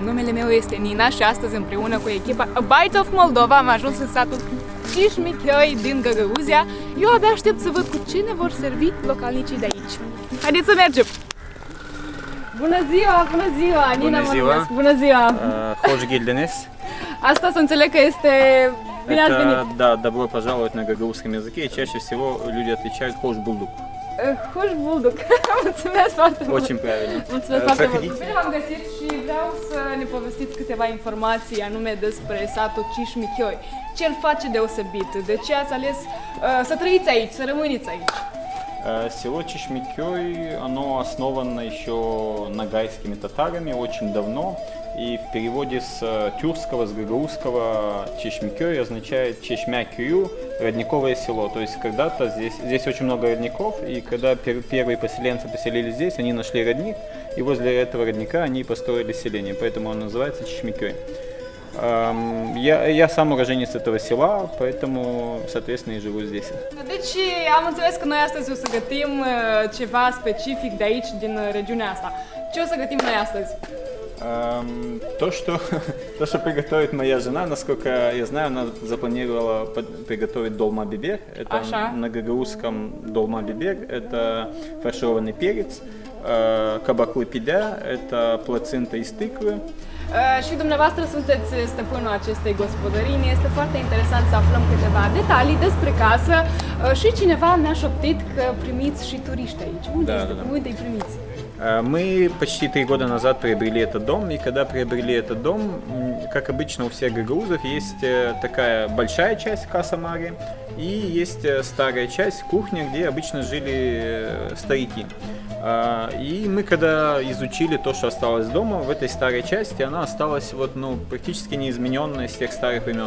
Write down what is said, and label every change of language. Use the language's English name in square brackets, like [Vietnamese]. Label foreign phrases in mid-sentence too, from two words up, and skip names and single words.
[Romanian] Numele meu este Nina și astăzi împreună cu echipa A Bite of Moldova am ajuns în satul Cișmichioi din Găgăuzia. Eu abia aștept să văd cu ce ne vor servi localnicii de aici. Haideți să mergem! Bună ziua! Bună ziua! Nina mă numesc! Bună ziua! [Gagauz] Hoş geldiniz. [Romanian] Asta să înțeleg că este... Bine ați venit! [Russian] Да, добро пожаловать на гагаузском языке. И чаще всего люди отвечают [Gagauz] «Хош булдук». Hoş bulduk! [Romanian] Mulțumesc foarte mult! [Russian] Очень правильно. [Romanian] Mulțumesc foarte mult! Bine v-am găsit și vreau să ne povestiți câteva informații anume despre satul Cișmichioi. Ce îl face deosebit? De ce ați ales să trăiți aici, să rămâneți aici? [Russian] Село Чешмикёй, оно основано еще нагайскими татарами очень давно. И в переводе с тюркского, с гагаузского Чешмикёй означает Чешмя-Кюю, родниковое село. То есть когда-то здесь очень много родников, и когда первые поселенцы поселились здесь, они нашли родник, и возле этого родника они построили селение, поэтому он называется Чешмикёй. Я сам уроженец этого села, поэтому, соответственно, и живу здесь. [Romanian] Deci am înțeles că noi astăzi o să gătim ceva specific de aici, din regiunea asta. Ce o să gătim noi astăzi? [Russian] То, что приготовит моя жена, насколько я знаю, она запланировала приготовить долма-бибер. Это на гагаузском долма-бибер, это фаршированный перец, кабак-лепидя, это плацента из тыквы. [Romanian] Și dumneavoastră sunteți stăpânul acestei gospodării. Ne este foarte interesant să aflăm câteva detalii despre casă și cineva mi-a șoptit că primiți și turiști aici. Unde îi primiți? [Russian] Мы почти 3 года назад приобрели этот дом, и когда приобрели этот дом, как обычно у всех гагаузов, есть такая большая часть [Romanian] casa mare [Russian] и есть старая часть, кухня, где обычно жили старики. И мы когда изучили то, что осталось дома, в этой старой части, она осталась практически неизмененная с тех старых времен.